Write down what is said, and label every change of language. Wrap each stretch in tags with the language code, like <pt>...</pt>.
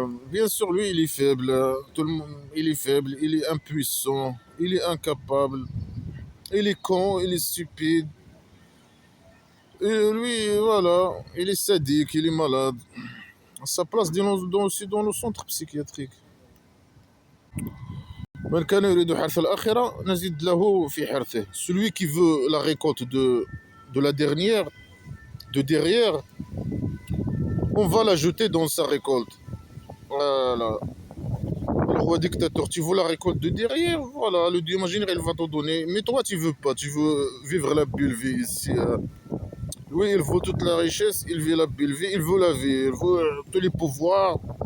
<fr>Bien sûr, lui, il est faible, hein. Tout le monde, il est faible, il est impuissant, il est incapable. Il est con, il est stupide. Et lui, voilà, il est sadique, il est malade. Sa place aussi dans le centre psychiatrique.</fr> <ar>من كان يريد حرث الآخرة نزيد له في حرثه.</ar> <fr>Celui qui veut la récolte de la dernière, de derrière, on va la jeter dans sa récolte. Voilà. Le roi dictateur, tu veux la récolte de derrière, voilà, le dieu imaginaire, il va te donner. Mais toi, tu veux pas, tu veux vivre la belle vie ici. Oui, il veut toute la richesse, il veut la belle vie, il veut la vie, il veut tous les pouvoirs.</fr>